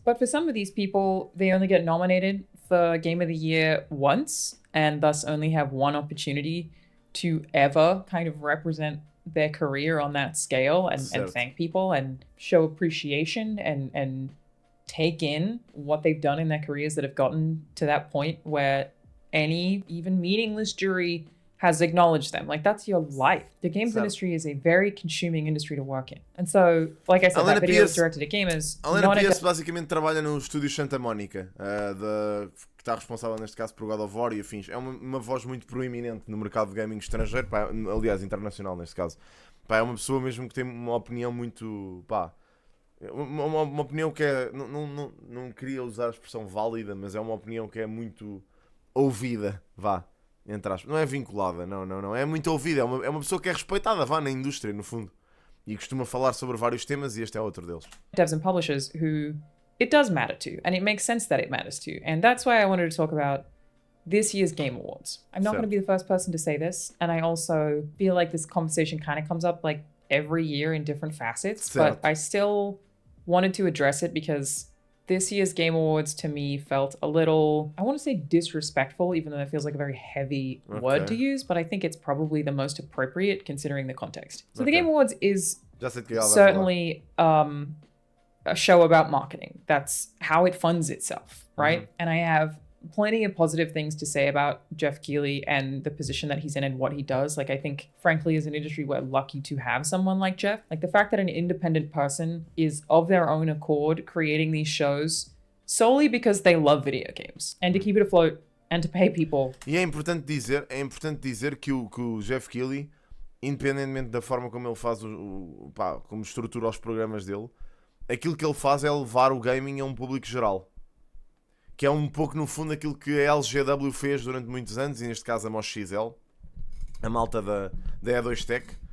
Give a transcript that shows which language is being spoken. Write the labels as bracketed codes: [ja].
[en] But for some of these people, they only get nominated for Game of the Year once, and thus only have one opportunity to ever kind of represent their career on that scale and thank people and show appreciation and take in what they've done in their careers that have gotten to that point where any even meaningless jury has acknowledged them. Like, that's your life. The games industry is a very consuming industry to work in. And so, like I said, that video was directed at gamers. [pt] A Helena Pierce basicamente trabalha no estúdio Santa Mónica, que está responsável neste caso por God of War e afins. É uma voz muito proeminente no mercado de gaming estrangeiro, pá, aliás, internacional neste caso. Pá, é uma pessoa mesmo que tem uma opinião muito... Pá, uma opinião que é... Não queria usar a expressão válida, mas é uma opinião que é muito ouvida, vá. Entre aspas. Não é vinculada, não. É muito ouvida, é uma pessoa que é respeitada, vá, na indústria, no fundo. E costuma falar sobre vários temas e este é outro deles. [en] Devs and publishers who it does matter to, and it makes sense that it matters to. And that's why I wanted to talk about this year's Game Awards. I'm not going to be the first person to say this, and I also feel like this conversation kind of comes up like every year in different facets, but I still wanted to address it because this year's Game Awards to me felt a little, I want to say disrespectful, even though it feels like a very heavy word to use, but I think it's probably the most appropriate considering the context. So the Game Awards is certainly a show about marketing. That's how it funds itself, right? And I have plenty of positive things to say about Jeff Keighley and the position that he's in and what he does. Like, I think, frankly, as an industry, we're lucky to have someone like Jeff. Like, the fact that an independent person is of their own accord creating these shows solely because they love video games and to keep it afloat and to pay people. [pt] E é importante dizer que o Jeff Keighley, independentemente da forma como ele faz como estrutura os programas dele, aquilo que ele faz é levar o gaming a um público geral. Que é um pouco, no fundo, aquilo que a LGW fez durante muitos anos, e neste caso a MOXXL, a malta da E2 Tech.